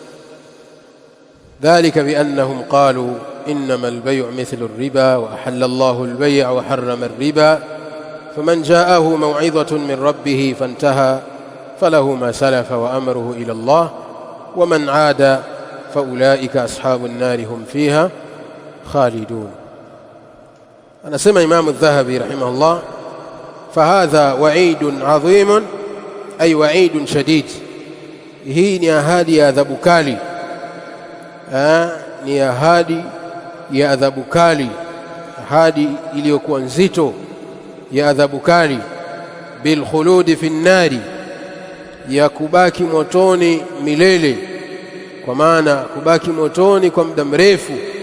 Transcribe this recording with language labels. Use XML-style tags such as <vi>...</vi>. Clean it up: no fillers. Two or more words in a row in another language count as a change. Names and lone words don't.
<ar>ذلك بأنهم قالوا إنما البيع مثل الربا وأحل الله البيع وحرم الربا فمن جاءه موعظة من ربه فانتهى فله ما سلف وأمره إلى الله ومن عاد فأولئك أصحاب النار هم فيها خالدون. أنا سمع إمام الذهبي رحمه الله فهذا وعيد عظيم أي وعيد شديد.</ar> <sw>هي ni ahadi ya adhabu kali, ni ahadi ya adhabu kali, ahadi iliyokuwa nzito ya adhabu kali,</sw> <ar>بالخلود في النار,</ar> <sw>ya kubaki motoni milele, kwa maana kubaki motoni kwa muda mrefu.</sw>